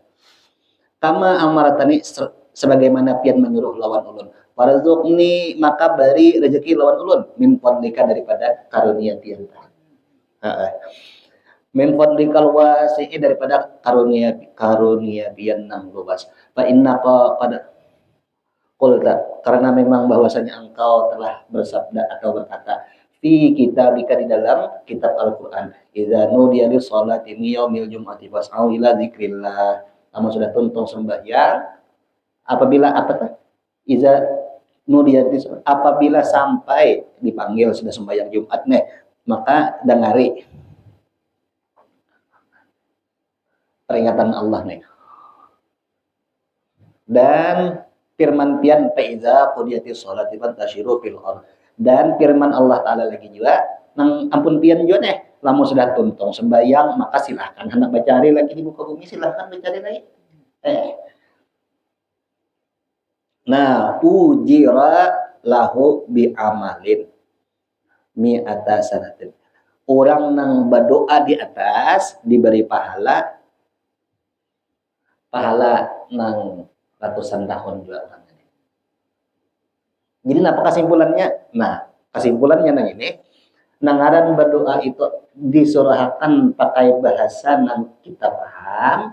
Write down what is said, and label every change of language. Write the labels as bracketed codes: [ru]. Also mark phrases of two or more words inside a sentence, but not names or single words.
[ar] كما أمرتني [bjn] sebagaimana pian menyuruh lawan ulun. Warzuqni maka beri rezeki lawan ulun [ar] من فضلك [bjn] daripada karunia pian ta. Heeh. [ar] من فضلك الواسع [bjn] daripada karunia pian nang luas. [ar] فإنك [bjn] pada qulta karena memang bahwasanya engkau telah bersabda atau berkata [ar] في كتابك [bjn] di dalam kitab Al-Qur'an [ar] إذا نودي للصلاة يوم الجمعة فاسعوا إلى ذكر الله [bjn] kamu sudah tuntung sembahyang apabila [ar] إذا نودي [bjn] apabila sampai dipanggil sudah sembahyang Jumat nih maka dengari peringatan Allah nih dan firman pian [ar] فإذا قضيت الصلاة فانتشروا في الأرض [bjn] dan firman Allah Ta'ala lagi juga nang ampun pian juga nih lamun sudah tuntung sembahyang maka silahkan hendak bacari lagi di muka bumi silahkan bacari lagi nah [ar] أجر له بعمل مائة سنة [bjn] orang nang berdoa di atas diberi pahala nang ratusan tahun juga orang ini. Jadi apa kesimpulannya? Nah, kesimpulannya nang ini, nangaran berdoa itu disurahkan pakai bahasa nang kita paham.